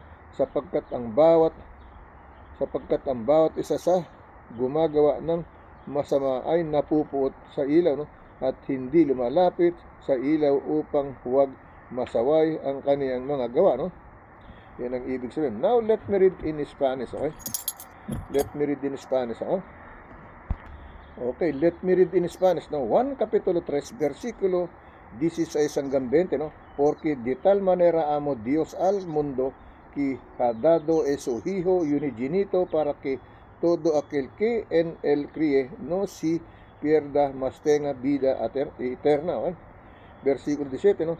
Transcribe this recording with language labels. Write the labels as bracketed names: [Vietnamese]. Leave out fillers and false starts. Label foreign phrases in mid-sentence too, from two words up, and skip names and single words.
[Filipino] sapagkat ang bawat isa sa gumagawa ng masama ay napupuot sa ilaw, no? At hindi lumalapit sa ilaw upang huwag masaway ang kaniyang mga gawa, no? Yan ang ibig sabihin. [English] Now let me read in Spanish, okay? Let me read in Spanish, okay? Okay, let me read in Spanish. [Spanish] Now, 1 Capítulo 3, [Filipino] versikulo 16 hanggang 20, no? [Spanish] Porque de tal manera amó Dios al mundo, que ha dado a su Hijo unigenito, para que todo aquel que en él cree no se pierda, mas tenga vida eterna, ¿eh? Versículo 17, no?